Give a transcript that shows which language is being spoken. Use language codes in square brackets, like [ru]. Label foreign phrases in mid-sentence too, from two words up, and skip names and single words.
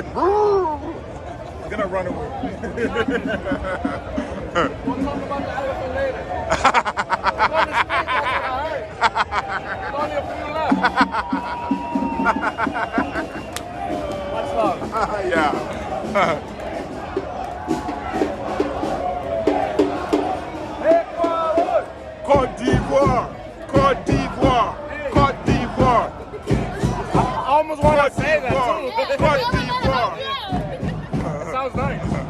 [en] He's gonna run away. We'll talk about the elephant later. We're going to speed, that's what I heard. There's only a few left. Much love. Yeah. Côte d'Ivoire. Côte d'Ivoire. Côte d'Ivoire. I almost want to say that too. Côte d'Ivoire. That sounds nice.